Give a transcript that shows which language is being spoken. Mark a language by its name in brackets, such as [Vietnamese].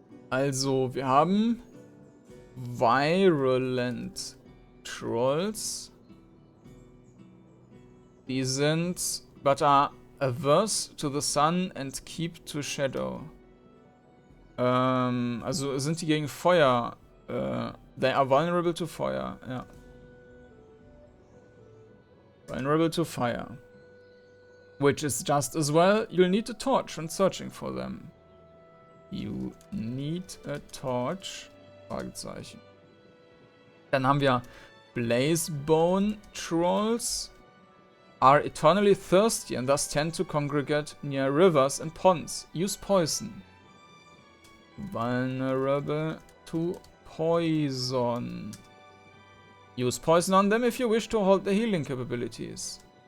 [German] Also, wir haben Virulent Trolls. Die sind [English] but are averse to the sun and keep to shadow. [German] Also sind die gegen Feuer. [English] They are vulnerable to fire, ja. Vulnerable to fire. Which is just as well, you'll need a torch when searching for them. You need a torch. Fragezeichen. [German] Dann haben wir Blazebone Trolls. [English] Are eternally thirsty and thus tend to congregate near rivers and ponds. Use poison. Vulnerable to poison. Use poison on them if you wish to hold the healing capabilities.